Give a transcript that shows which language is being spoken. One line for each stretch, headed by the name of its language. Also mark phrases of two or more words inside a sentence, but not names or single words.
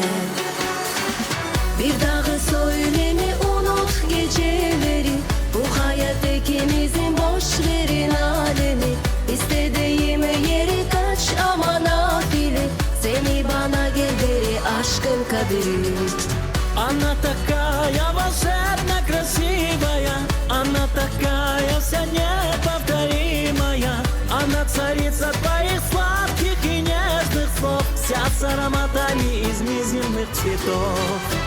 Turkish: Bir daha söyleme unut geceleri, bu hayat ikimizin, boş verin alemi. İstediğim yeri kaç ama nafile, seni bana gel beri aşkın kaderi.
Russian: Она такая волшебно красивая, она такая вся неповторимая. Она царица твоих сладких и нежных слов, вся с ароматами из неземных цветов.